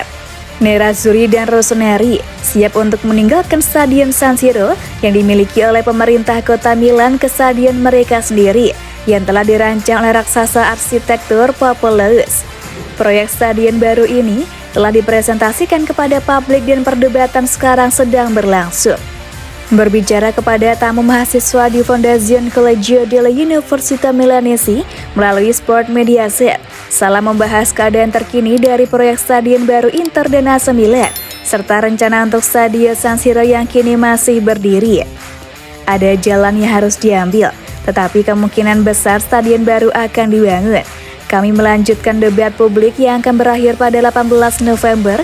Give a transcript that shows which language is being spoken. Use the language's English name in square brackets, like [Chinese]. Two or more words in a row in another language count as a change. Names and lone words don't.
[Indonesian] Nerazzurri dan Rossoneri siap untuk meninggalkan stadion San Siro yang dimiliki oleh pemerintah kota Milan ke stadion mereka sendiri yang telah dirancang oleh raksasa arsitektur Populous. Proyek stadion baru ini telah dipresentasikan kepada publik dan perdebatan sekarang sedang berlangsung. Berbicara kepada tamu mahasiswa di Fondazione Collegio della Università Milanese melalui Sport Mediaset, Sala membahas keadaan terkini dari proyek stadion baru Inter dan AC Milan, serta rencana untuk stadion San Siro yang kini masih berdiri. Ada jalan yang harus diambil, tetapi kemungkinan besar stadion baru akan dibangun. Kami melanjutkan debat publik yang akan berakhir pada 18 November.